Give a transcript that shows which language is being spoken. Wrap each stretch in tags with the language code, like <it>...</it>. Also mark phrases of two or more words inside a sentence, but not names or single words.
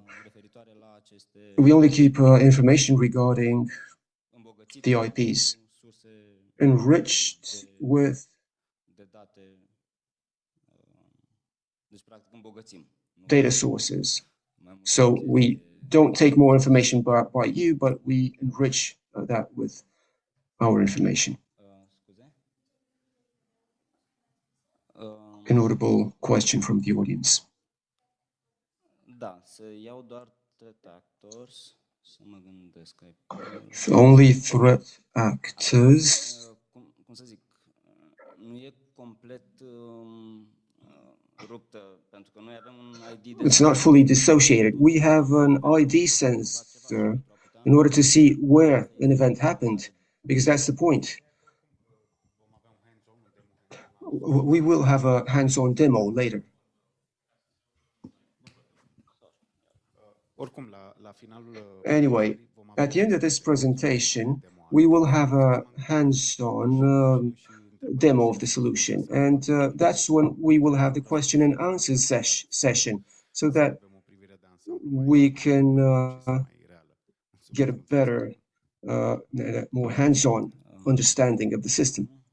<en>We only keep information regarding the IPs enriched with data sources. So we don't take more information by you, but we enrich that with our information. Inaudible question from the audience.</en> <ro>Da, să iau doar</ro> <en>threat actors,</en> <ro>să mă gândesc.</ro> <en>Only threat actors.</en> <ro>Cum să zic, nu e complet ruptă, pentru că noi avem un ID.</ro> <en>It's not fully dissociated. We have an ID sensor in order to see where an event happened, because that's the point. We will have a hands-on demo later. Anyway, at the end of this presentation, we will have a hands-on demo of the solution, and that's when we will have the question and answer session, so that we can get a better, more hands-on understanding of the system.</en>